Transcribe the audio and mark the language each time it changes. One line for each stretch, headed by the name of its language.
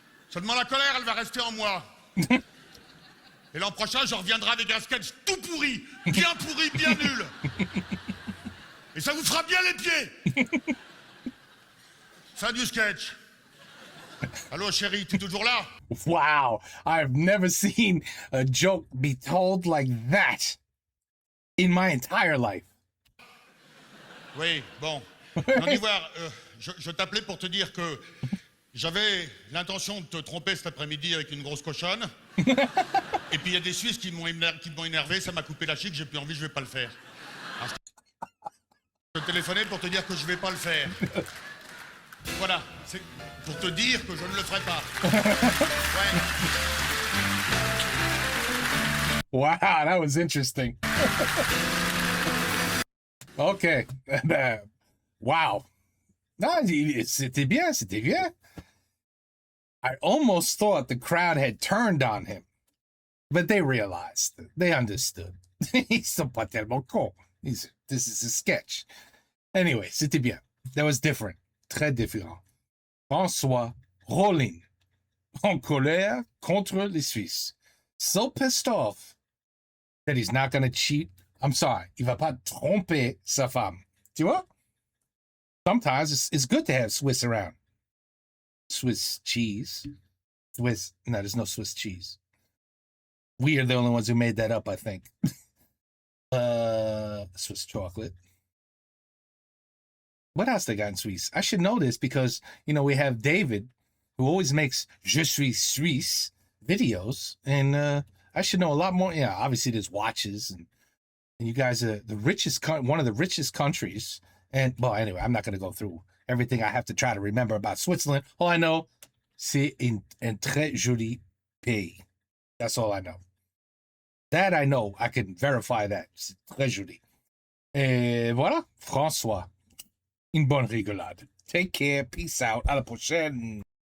French: Seulement la colère, elle va rester en moi. Et l'an prochain, je reviendrai avec un sketch tout pourri, bien nul. Et ça vous fera bien les pieds. Fin du sketch. Allô, chérie, t'es toujours là?
English: Wow, I've never seen a joke be told like that in my entire life.
French: Oui, bon. Non, d'Ivoire, je t'appelais pour te dire que j'avais l'intention de te tromper cet après-midi avec une grosse cochonne. Et puis il y a des Suisses qui m'ont énervé, ça m'a coupé la chic, j'ai plus envie, je vais pas le faire. Alors, je téléphonais pour te dire que je vais pas le faire. Voilà, c'est pour te dire que je ne le ferai pas. Ouais.
English: Wow, that was interesting. Okay. Wow.
French: No, c'était bien, c'était bien.
English: I almost thought the crowd had turned on him, but they realized, they understood.
French: Ils sont pas tellement cons.
English: This is a sketch. Anyway,
French: c'était bien.
English: That was different.
French: Très différent. François Rollin, en colère contre les Suisses.
English: So pissed off that he's not going to cheat. I'm sorry,
French: il va pas tromper sa femme. Tu vois?
English: Sometimes it's good to have Swiss around. Swiss cheese. No, there's no Swiss cheese. We are the only ones who made that up, I think. Swiss chocolate. What else they got in Swiss? I should know this because, we have David who always makes
French: Je suis Suisse
English: videos. And I should know a lot more. Yeah, obviously there's watches and you guys are the richest, one of the richest countries. And, well, anyway, I'm not going to go through everything I have to try to remember about Switzerland. All I know,
French: c'est un très joli pays.
English: That's all I know. That I know. I can verify that.
French: C'est très joli. Et voilà, François. Une bonne rigolade.
English: Take care. Peace out.
French: À la prochaine.